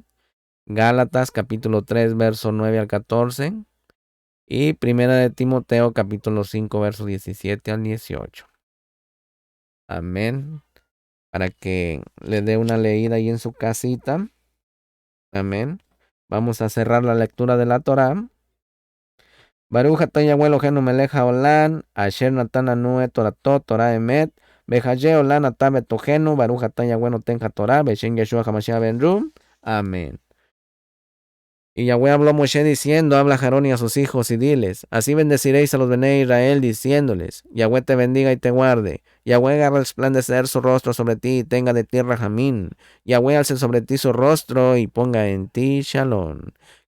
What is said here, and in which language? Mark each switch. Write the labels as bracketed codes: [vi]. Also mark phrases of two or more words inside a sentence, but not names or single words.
[es] Gálatas, capítulo 3, verso 9 al 14. Y Primera de Timoteo, capítulo 5, verso 17 al 18. Amén. Para que le dé una leída ahí en su casita. Amén. Vamos a cerrar la lectura de la Torá. [he] ברוך אתה יהוה אלוהינו מלך העולם אשר נתן לנו את תורתו תורה אמת בחיי עולם אתה בתוכנו ברוך אתה יהוה נותן התורה בשם ישוע המשיח בן רום. [es] Amén. Y Yahweh habló a Moshe diciendo, habla a Aarón y a sus hijos y diles, así bendeciréis a los Bnei Israel diciéndoles, Yahweh te bendiga y te guarde, Yahweh haga resplandecer su rostro sobre ti y tenga de ti rajamín, Yahweh alce sobre ti su rostro y ponga en ti shalom.